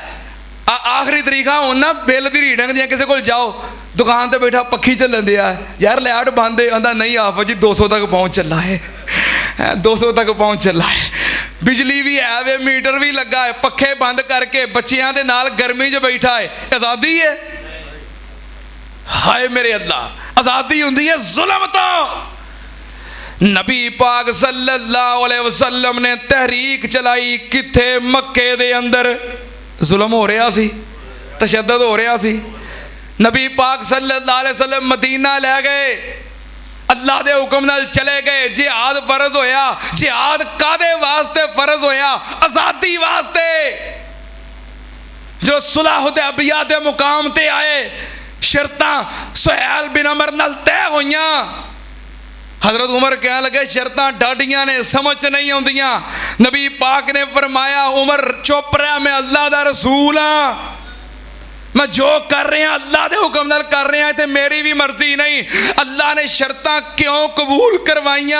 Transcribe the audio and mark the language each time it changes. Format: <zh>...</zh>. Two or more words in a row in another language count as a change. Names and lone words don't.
<pa>ਆਖਰੀ ਤਰੀਕਾ ਹੁਣ ਨਾ ਬਿੱਲ ਦੀ ਰੀਡਿੰਗ ਦੀਆਂ, ਕਿਸੇ ਕੋਲ ਜਾਓ ਦੁਕਾਨ ਤੇ ਬੈਠਾ ਪੱਖੀ ਚੱਲਣ ਦਿਆ, ਯਾਰ ਲਾਈਟ ਬੰਦ ਹੈ, ਆਂਦਾ ਨਹੀਂ ਆਫ ਜੀ 200 ਤੱਕ ਪਹੁੰਚ ਚੱਲਾ ਹੈ, 200 ਤੱਕ ਪਹੁੰਚ ਚੱਲਾ ਹੈ। ਬਿਜਲੀ ਵੀ ਹੈ ਵੇ, ਮੀਟਰ ਵੀ ਲੱਗਾ ਹੈ, ਪੱਖੇ ਬੰਦ ਕਰਕੇ ਬੱਚਿਆਂ ਦੇ ਨਾਲ ਗਰਮੀ 'ਚ ਬੈਠਾ ਹੈ। ਆਜ਼ਾਦੀ ਹੈ? ਹਾਏ ਮੇਰੇ ਅੱਲਾ, ਆਜ਼ਾਦੀ ਹੁੰਦੀ ਹੈ ਜ਼ੁਲਮ ਤੋਂ। ਨਬੀ ਪਾਕ</pa> <ar>صلى الله عليه وسلم</ar> <pa>ਨੇ ਤਹਿਰੀਕ ਚਲਾਈ ਕਿੱਥੇ? ਮੱਕੇ ਦੇ ਅੰਦਰ ਜ਼ੁਲਮ ਹੋ ਰਿਹਾ ਸੀ, ਤਸ਼ੱਦਦ ਹੋ ਰਿਹਾ ਸੀ। ਨਬੀ ਪਾਕ</pa> <ar>صلى الله عليه وسلم</ar> <pa>ਮਦੀਨਾ ਲੈ ਗਏ, ਅੱਲਾ ਦੇ ਹੁਕਮ ਨਾਲ ਚਲੇ ਗਏ। ਜਿਹਾਦ ਫਰਜ਼ ਹੋਇਆ। ਜਿਹਾਦ ਕਾਦੇ ਵਾਸਤੇ ਫਰਜ਼ ਹੋਇਆ? ਆਜ਼ਾਦੀ ਵਾਸਤੇ। ਜੋ ਸੁਲਹ ਹੁदैबिया ਦੇ ਮੁਕਾਮ ਤੇ ਆਏ, ਸ਼ਰਤਾਂ ਸੁਹੈਲ ਬਿਨ ਅਮਰ ਨਾਲ ਤੈਅ ਹੋਈਆਂ। ਹਜ਼ਰਤ ਉਮਰ ਕਹਿਣ ਲੱਗੇ ਸ਼ਰਤਾਂ ਡਾਢੀਆਂ ਨੇ, ਸਮਝ ਨਹੀਂ ਆਉਂਦੀਆਂ। ਨਬੀ ਪਾਕ ਨੇ ਫ਼ਰਮਾਇਆ ਉਮਰ ਚੁੱਪ ਰਹਿ, ਮੈਂ ਅੱਲਾ ਦਾ ਰਸੂਲ ਹਾਂ, ਮੈਂ ਜੋ ਕਰ ਰਿਹਾ ਅੱਲਾ ਦੇ ਹੁਕਮ ਨਾਲ ਕਰ ਰਿਹਾ, ਤੇ ਮੇਰੀ ਵੀ ਮਰਜ਼ੀ ਨਹੀਂ। ਅੱਲਾ ਨੇ ਸ਼ਰਤਾਂ ਕਿਉਂ ਕਬੂਲ ਕਰਵਾਈਆਂ?</pa>